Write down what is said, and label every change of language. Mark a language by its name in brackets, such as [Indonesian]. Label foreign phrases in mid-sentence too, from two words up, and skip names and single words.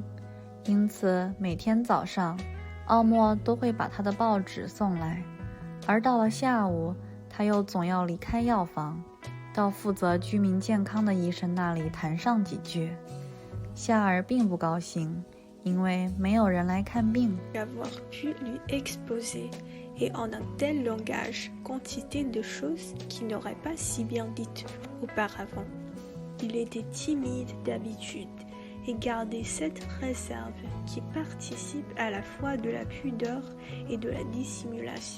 [Chinese] 因此每天早上，奥莫都会把他的报纸送来，而到了下午，他又总要离开药房，到负责居民健康的医生那里谈上几句。夏尔并不高兴，因为没有人来看病。 [French] Avoir pu lui exposer, et en un tel langage, quantité de choses qu'il n'aurait pas si bien dites auparavant. Il était timide d'habitude et gardait cette réserve qui participe à la fois de la pudeur et de la dissimulation.